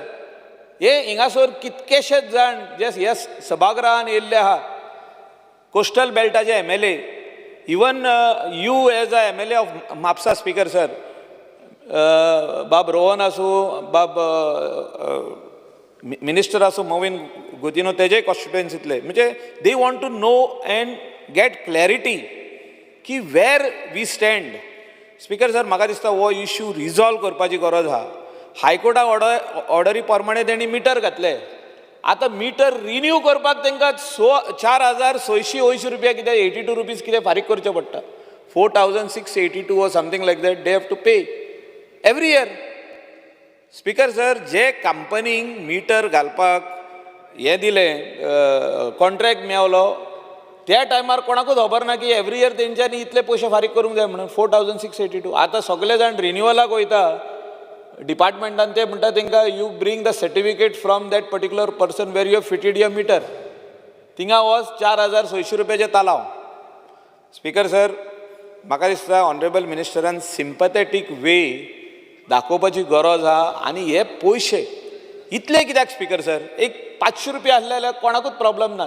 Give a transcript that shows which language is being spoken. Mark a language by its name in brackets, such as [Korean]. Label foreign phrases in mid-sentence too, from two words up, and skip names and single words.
[Konkani] हे हिंगासर कितकेशेच जाण जे ह्या सभागृहान येयल्ले आहा, कोस्टल बेल्टाचे MLA, [English] even you as a MLA of Mapusa Speaker sir, [Konkani] बाब रोहन आसूं, बाब मिनिस्टर आसूं मोविन गुदिनो तेजे कॉन्स्टिट्युएन्सींतले, म्हणजे [English] they want to know and get clarity [Konkani] की [English] where we stand Speaker sir, [Konkani] म्हाका दिसता हो [English] issue resolve [Konkani] करपाची गरज आहा. हायकोर्टाक ऑर्डरी प्रमाणे तेणी मिटर घातले. आतां मिटर रिन्यू करपाक तांकां 4,680 रुपया कितें 82 रुपीज कितें फारीक करचे पडटा. [English] 4,682 or something like that they have to pay every year. [Konkani] स्पीकर सर, जे कंपनीक मिटर घालपाक हे दिलें कॉन्ट्रॅक्ट मेळलो त्या टायमार कोणाकूच खबर ना की [English] every year [Konkani] तेंच्यांनी इतले पयशे फारीक करूंक जाय म्हणून 4,682. आतां सगळे जाण रिन्युअलाक वयता डिपार्टमेंटान, ते म्हणटा तांकां [English] you bring the certificate from that particular person where you fitted your meter. [Konkani] थिंगा वच 4,600 रुपयाचे तालाव. स्पीकर सर, म्हाका दिसता ऑनरेबल मिनिस्टरान [English] sympathetic way [Konkani] दाखोवपाची गरज आहा. आनी हे पयशे इतले कित्याक स्पीकर सर? एक 500 रुपया आसले जाल्यार कोणाकूच प्रॉब्लम ना.